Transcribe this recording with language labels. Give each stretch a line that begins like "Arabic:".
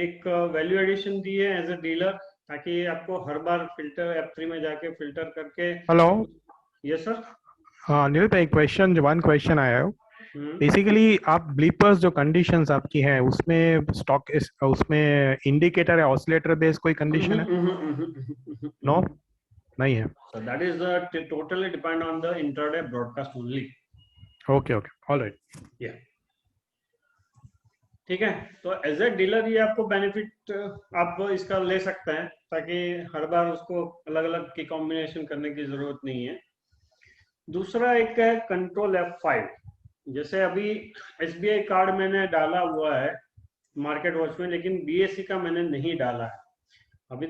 Hindi: एक value addition दी है as a dealer, ताकि आपको हर बार फिल्टर F3 में जाके फिल्टर करके।
English: Hello, yes sir.
Hindi: हाँ नील, एक क्वेश्चन, वन क्वेश्चन आया है। बेसिकली आप ब्लीपर्स जो कंडीशंस आपकी हैं उसमें स्टॉक उसमें इंडिकेटर या ऑसिलेटर बेस्ड कोई कंडीशन है? नो, नहीं है।
English: So that is totally depend on the intraday broadcast only. Okay okay, alright,
Hindi: या ठीक है। तो एज ए डीलर ये आपको बेनिफिट आप इसका ले सकते हैं, ताकि हर बार उसको अलग अलग की कॉम्बिनेशन करने की जरूरत नहीं है। दूसरा एक है कंट्रोल F5। जैसे अभी SBI कार्ड मैंने डाला हुआ है मार्केट वॉच में, लेकिन BSE का मैंने नहीं डाला है अभी।